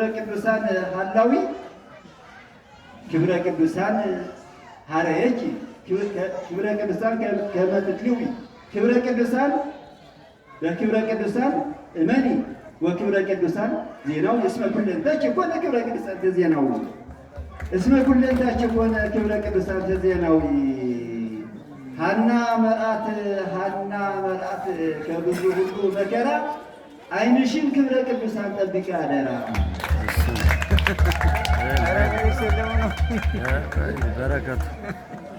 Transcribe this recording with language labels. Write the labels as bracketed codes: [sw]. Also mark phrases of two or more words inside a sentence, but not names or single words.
[gez] ቅዱሳን ሐላዊ ክብረ ቅዱሳን ሀረየኪ ክብረ ቅዱሳን ከመትትሊዊ ክብረ ቅዱሳን በክብረ ቅዱሳን እመኒ ወክብረ ቅዱሳን ዜናው እስመ ኩለንታች ኮነ ክብረ ቅዱሳን ተዜናው እስመ ኩለንታች ኮነ ክብረ ቅዱሳን ተዜናዊ ሐና መርዓት [am] ከብዙ ሁሉ መከራ ዓይንሽን [gez] ክብረ ቅዱሳን [am] ጠብቂ አደራ [gez] በረከቱ